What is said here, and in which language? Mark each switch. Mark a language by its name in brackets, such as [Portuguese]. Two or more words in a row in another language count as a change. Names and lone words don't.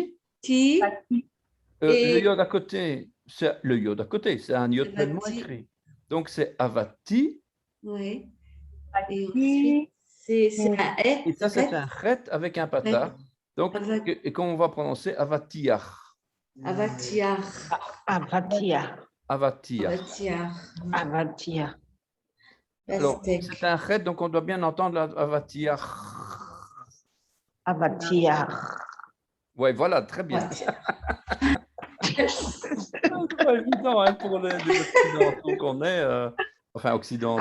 [French] Et- yod à côté, C'est le yod à côté, c'est un yod pleinement Avati. écrit. Donc, c'est avati, Oui. Et Avati. ensuite, c'est un et ça, c'est ret. un chet avec un pata. Donc, Avati. et comment on va prononcer avatiach? Avatiar. Avatia. Avatiach. Avatiar. Avatia. Alors, Pastèque. c'est un chet, donc on doit bien entendre avatiach. Avatia. Oui, voilà, très bien. Ouais. C'est pas évident hein, pour les occidentaux qu'on est, enfin occidentaux,